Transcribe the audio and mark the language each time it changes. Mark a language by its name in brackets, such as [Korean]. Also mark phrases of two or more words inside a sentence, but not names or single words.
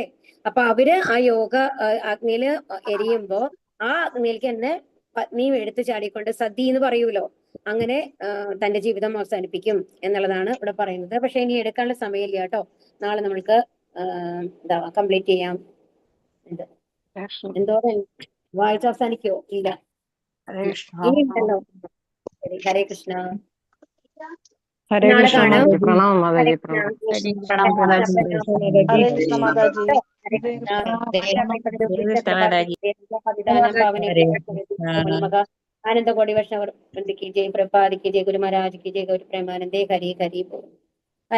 [Malayalam] അപ്പൊ അവര് ആ യോഗ അഗ്നിയില് എരിയുമ്പോ ആ അഗ്നിയിലേക്ക് തന്നെ പത്നിയും എടുത്തു ചാടിക്കൊണ്ട് സതി എന്ന് പറയൂലോ, അങ്ങനെ തന്റെ ജീവിതം അവസാനിപ്പിക്കും എന്നുള്ളതാണ് ഇവിടെ പറയുന്നത്. പക്ഷെ ഇനി എടുക്കാനുള്ള സമയമില്ല കേട്ടോ. നാളെ നമ്മൾക്ക് കംപ്ലീറ്റ് ചെയ്യാം. എന്തോ വായിച്ച് അവസാനിക്കോ? ഇല്ല, ഇനി ഉണ്ടല്ലോ. ഹരേ കൃഷ്ണ. നാളെ കാണാം. [Hindi] आनंद कोटि वैष्णव वृंद की जय, प्रभुपाद की जय, गुरु महाराज की जय, गौर प्रेमानंदे हरि हरि बोल।